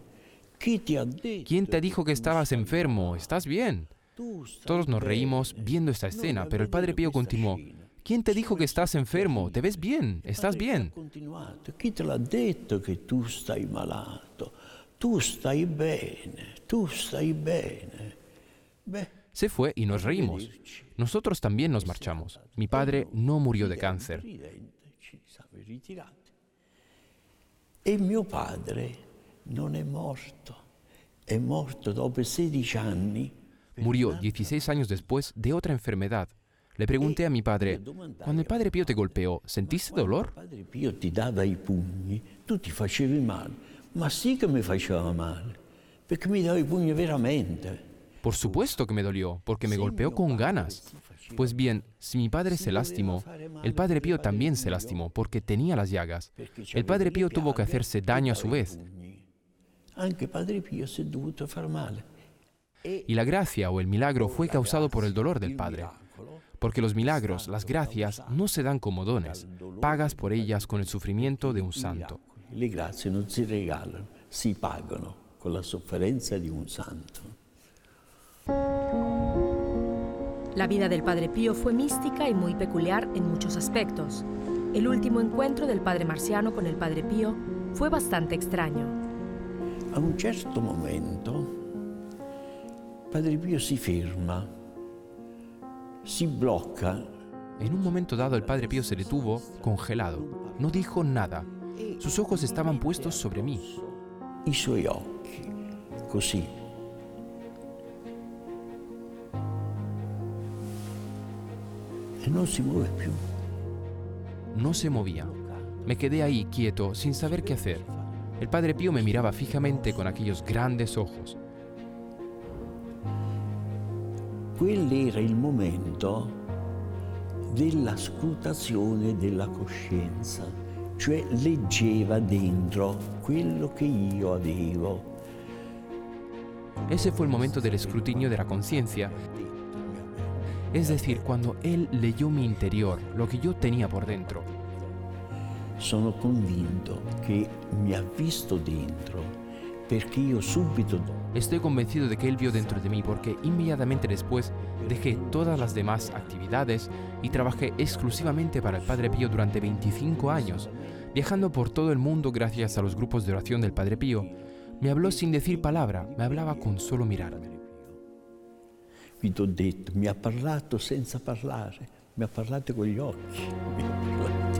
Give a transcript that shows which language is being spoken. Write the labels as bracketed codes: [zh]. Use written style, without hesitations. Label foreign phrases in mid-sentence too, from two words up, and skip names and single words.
[it] Chi ti ha detto? [es] ¿Quién te dijo que estabas enfermo? ¿Estás bien? Todos nos reímos viendo esta escena, pero el Padre Pío continuó: ¿quién te dijo que estás enfermo? ¿Te ves bien? ¿Estás bien? [it] Chi te l'ha detto che tu stai malato? Tu stai bene, tu stai bene. [es] Se fue y nos reímos. Nosotros también nos marchamos. Mi padre no murió de cáncer. [it] E mio padre non è morto dopo 16 anni. [es] Murió 16 años después de otra enfermedad. Le pregunté a mi padre: «Cuando el Padre Pío te golpeó, ¿sentiste dolor?» [it] Il Padre Pio ti dava i pugni, tu ti facevi male. Ma sì che mi faceva male, perché mi dava i pugni veramente. [es] Por supuesto que me dolió, porque me golpeó con ganas. Pues bien, si mi padre se lastimó, el Padre Pío también se lastimó, porque tenía las llagas. El Padre Pío tuvo que hacerse daño a su vez. [it] Anche Padre Pio si è dovuto far male. [es] Y la gracia o el milagro fue causado por el dolor del Padre. Porque los milagros, las gracias, no se dan como dones. Pagas por ellas con el sufrimiento de un santo. [it] Le grazie non si regalano, si pagano con la sofferenza di un santo. [es] La vida del Padre Pío fue mística y muy peculiar en muchos aspectos. El último encuentro del Padre Marciano con el Padre Pío fue bastante extraño. [it] A un certo momento, Padre Pio si ferma, si blocca. [es] En un momento dado el Padre Pío se detuvo, congelado. No dijo nada. Sus ojos estaban puestos sobre mí. [it] I suoi occhi, così. E non si muove più. [es] No se movía. Me quedé ahí quieto, sin saber qué hacer. El Padre Pío me miraba fijamente con aquellos grandes ojos. [it] Quell'era il momento della scrutazione della coscienza, cioè leggeva dentro quello che io avevo. [es] Ese fue el momento del escrutinio de la conciencia, es decir, cuando Él leyó mi interior, lo que yo tenía por dentro. [it] Sono convinto che mi ha visto dentro, perché io subito... [es] Estoy convencido de que Él vio dentro de mí porque inmediatamente después dejé todas las demás actividades y trabajé exclusivamente para el Padre Pío durante 25 años, viajando por todo el mundo gracias a los grupos de oración del Padre Pío. Me habló sin decir palabra, me hablaba con solo mirarme. [it] Vi t'ho detto, mi ha parlato senza parlare, mi ha parlato con gli occhi.